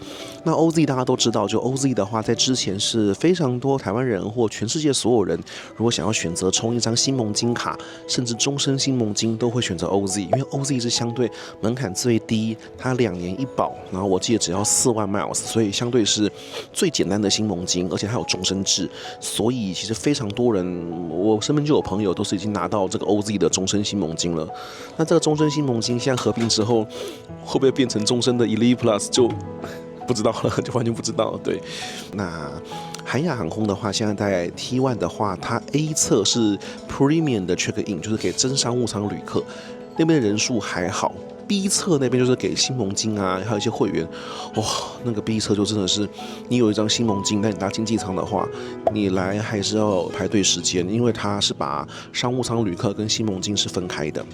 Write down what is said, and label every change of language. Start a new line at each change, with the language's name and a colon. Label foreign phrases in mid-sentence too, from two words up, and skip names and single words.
Chinese: 那 OZ 大家都知道，就 OZ 的話，在之前是非常多台灣人或全世界所有人，如果想要選擇充一張新盟金卡，甚至終身新盟金，都會選擇 OZ， 因為 OZ 是相對門檻最低，它2年一保，然後我記得只要4萬 miles， 所以相對是最簡單的新盟金，而且它有終身制。所以其實非常多人，我身邊就有朋友都是已經拿到這個 OZ 的終身新盟金了。那這個終身新盟金現在合併之後，會不會變成終身的 Elite Plus 就不知道了，就完全不知道。對，那韓亞航空的話，現在在 T1 的話，它 A 側是 Premium 的
English: Check In，
Chinese: 就是給真商務艙旅客，那邊的人數還好。B 側那邊就是給新盟金啊，還有一些會員，哇，那個 B 側就真的是，你有一張新盟金，但你搭經濟艙的話，你來還是要排隊時間，因為它是把商務艙旅客跟新盟金是分開的。